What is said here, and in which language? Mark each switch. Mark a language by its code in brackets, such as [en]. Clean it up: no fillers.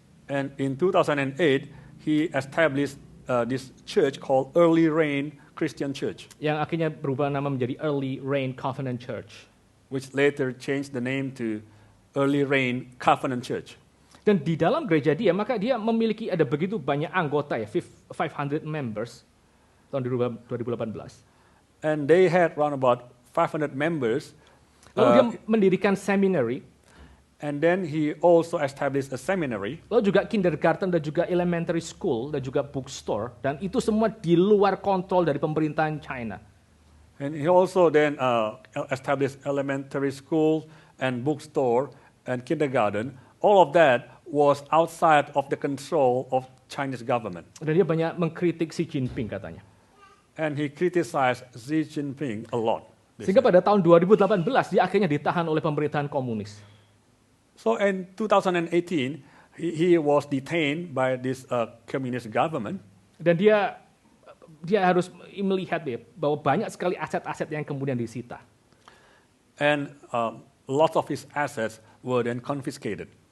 [en] And in 2008 he established this church called Early Rain Christian Church. [id] Yang akhirnya berubah nama menjadi Early Rain Covenant Church. [en] Which later changed the name to Early Rain Covenant Church. [id] Dan di dalam gereja dia, maka dia memiliki ada begitu banyak anggota ya, [en] 500 members [id] tahun 2018. [en] And they had around about 500 members. [id] Lalu dia mendirikan seminary. [en] And then he also established a seminary. [id] Lalu juga kindergarten dan juga elementary school dan juga bookstore. Dan itu semua di luar kontrol dari pemerintahan China. [en] And he also then established elementary school and bookstore and kindergarten. All of that was outside of the control of Chinese government. [id] Dan dia banyak mengkritik Xi Jinping katanya. [en] And he criticized Xi Jinping a lot. [id] Sehingga pada tahun 2018 dia akhirnya ditahan oleh pemerintahan komunis. [en] So in 2018 he was detained by this communist government. [id] Dan dia harus melihat bahwa banyak sekali aset-aset yang kemudian disita. [en] And lots of his assets were then confiscated.